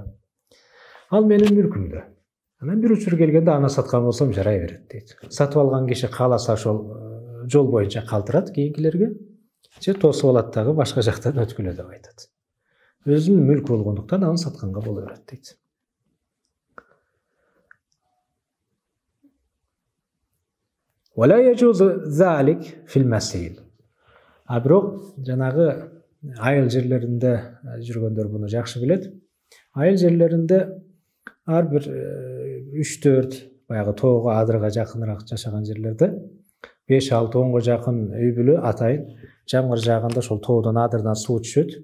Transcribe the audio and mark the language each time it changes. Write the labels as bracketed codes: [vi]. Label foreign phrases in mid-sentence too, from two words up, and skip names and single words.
[ky] Ал менин мүлкүмдө. Анан бир учур келгенде аны саткан болсом жарай берет дейт. Сатып алган киши кааласа ошол жол боюнча калтырат кийинкилерге, же тосуп алат дагы башка жактан өткүлө деп айтат. Өзүнүн мүлкү болгондуктан аны сатканга боло берет дейт. [ar] ولا يجوز ذلك في المسيل. [ky] А бирок жанагы айыл жерлеринде жүргөндөр буну жакшы билет. Айыл жерлеринде ар бир 3-4 баягы тоого адырга жакыныраак жашаган жерлерде 5-6-10го жакын үй бүлө атайын жамгыр жааганда ошол тоодон адырдан суу түшөт.